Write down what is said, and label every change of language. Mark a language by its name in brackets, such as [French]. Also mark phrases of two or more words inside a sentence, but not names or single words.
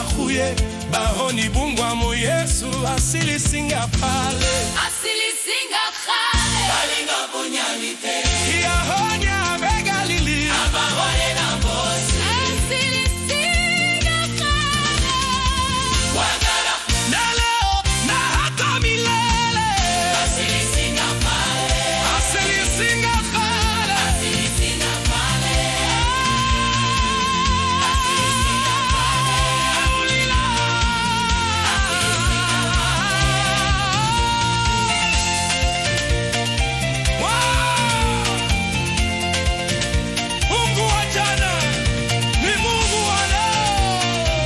[Luyia] kuye bahoni bungwa mu Yesu asili singa pale asili singa kale balinga bunyalite ya honya begalili abahole na bosi asili singa kale wagala [Swahili] na leo na hata milele [Luyia] asili singa pale asili singa pale asili singa pale [Swahili] aulila Mungu wa jana ni Mungu wa leo.